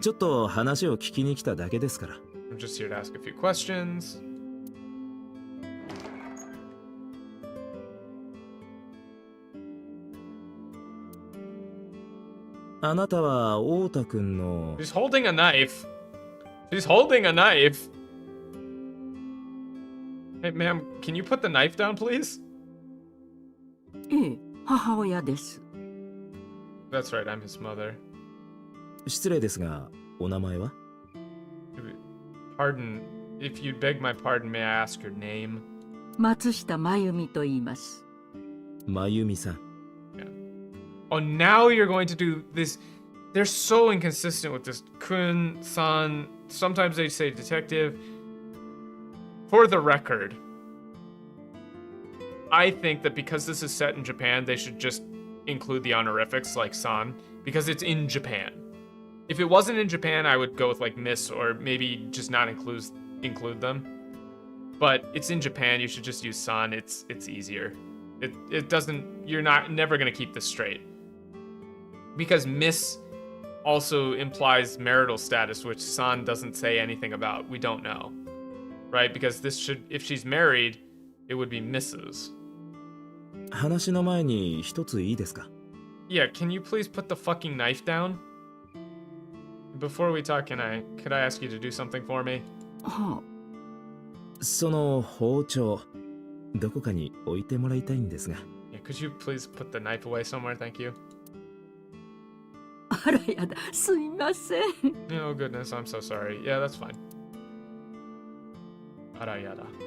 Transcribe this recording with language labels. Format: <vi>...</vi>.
<ja>ちょっと話を聞きに来ただけですから。</ja> <en>I'm just here to ask a few questions.</en> <ja>あなたは太田くんの</ja> <en>She's holding a knife. She's holding a knife. Hey, ma'am, can you put the knife down, please?</en> <ja>ええ、母親です。</ja> <en>That's right, I'm his mother.</en> <ja>失礼ですが、お名前は</ja> <en>Pardon, if you'd beg my pardon, may I ask your name?</en> <ja>松下真由美と言います。真由美さん。</ja> <en>Oh, now you're going to do this. They're so inconsistent with this. Kun, san, sometimes they say detective. For the record, I think that because this is set in Japan, they should just include the honorifics like san, because it's in Japan. If it wasn't in Japan, I would go with like miss or maybe just not include them. But it's in Japan, you should just use san. It's easier. It doesn't, you're never gonna keep this straight. Because miss also implies marital status, which san doesn't say anything about. We don't know. Right? Because this should, if she's married, it would be Mrs.</en> <ja>話の前に一ついいですか?</ja> <en>Yeah, can you please put the fucking knife down? Before we talk, could I ask you to do something for me? はあ。</en> <ja>その包丁、どこかに置いてもらいたいんですが。</ja> <en>Yeah, could you please put the knife away somewhere? Thank you.</en> <ja>あらやだ、すいません。</ja> <en>Oh goodness, I'm so sorry. Yeah, that's fine.</en> <ja>あらやだ。</ja>